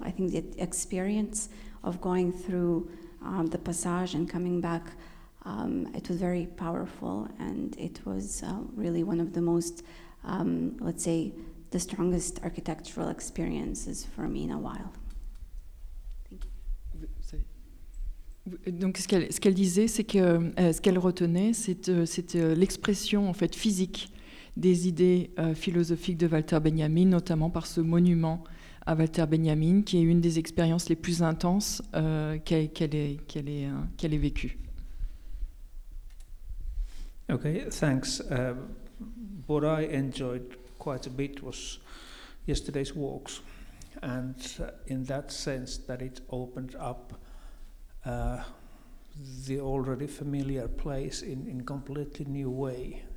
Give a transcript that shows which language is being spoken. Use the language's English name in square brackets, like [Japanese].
[English] I think the experience of going through the passage and coming back, it was very powerful, and it was really one of the most, let's say, the strongest architectural experiences for me in a while. Thank you. [French] Donc ce qu'elle disait, c'est que ce qu'elle retenait, c'était l'expression en fait physique des idées philosophiques de Walter Benjamin, notamment par ce monument à Walter Benjamin, qui est une des expériences les plus intenses qu'elle ait vécues. [English] Okay, thanks. What I enjoyed quite a bit was yesterday's walks, and in that sense that it opened up the already familiar place in completely new way.